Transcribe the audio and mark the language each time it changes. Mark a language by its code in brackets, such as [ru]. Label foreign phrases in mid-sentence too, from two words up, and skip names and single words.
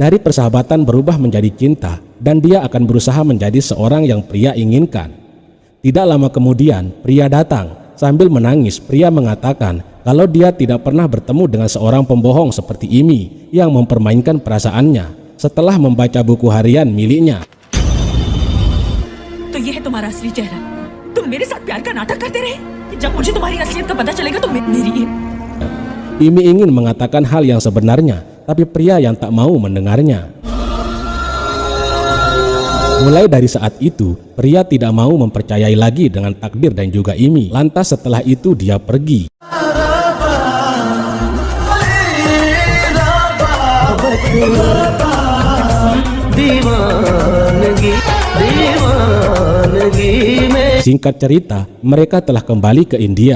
[id] Dari persahabatan berubah menjadi cinta dan dia akan berusaha menjadi seorang yang pria inginkan. Tidak lama kemudian, pria datang. Sambil menangis, pria mengatakan kalau dia tidak pernah bertemu dengan seorang pembohong seperti Imi yang mempermainkan perasaannya setelah membaca buku harian miliknya. [hi] तो ये है तुम्हारा असली चेहरा। तुम मेरे साथ प्यार का नाटक करते रहे। जब मुझे तुम्हारी असलियत का पता चलेगा तो मेरी [id] Imi ingin mengatakan hal yang sebenarnya, tapi pria yang tak mau mendengarnya. Mulai dari saat itu, pria tidak mau mempercayai lagi dengan takdir dan juga Imi. Lantas setelah itu dia pergi. Singkat cerita, mereka telah kembali ke India.